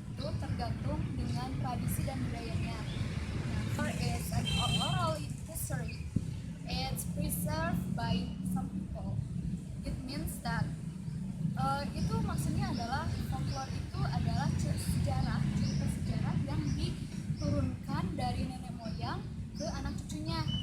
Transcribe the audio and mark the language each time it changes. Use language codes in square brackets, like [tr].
[id] Itu tergantung dengan tradisi dan budayanya. [en] Folklore is an oral history. It's preserved by some people. It means that [id] itu maksudnya adalah folklore itu adalah cerita sejarah yang diturunkan dari nenek moyang ke anak cucunya.